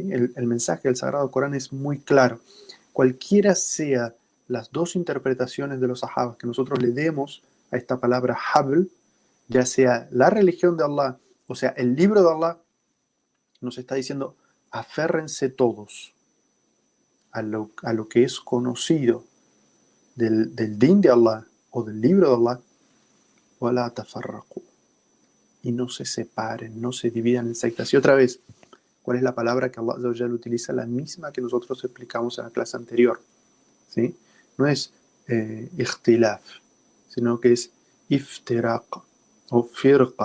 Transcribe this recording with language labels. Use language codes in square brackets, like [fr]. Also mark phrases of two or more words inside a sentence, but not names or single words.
[es] El mensaje del Sagrado Corán es muy claro. Cualquiera sea las dos interpretaciones de los sahabas que nosotros le demos a esta palabra habl, ya sea la religión de Allah o sea el libro de Allah, nos está diciendo aférrense todos a lo que es conocido del din de Allah o del libro de Allah, [ar] وَلَا تَفَرَّقُوا, [es] y no se separen, no se dividan en sectas. Y otra vez, ¿cuál es la palabra que [ar] الله عز وجل [es] utiliza? La misma que nosotros explicamos en la clase anterior, ¿sí? No es ikhtilaf, sino que es iftiraq o firqa.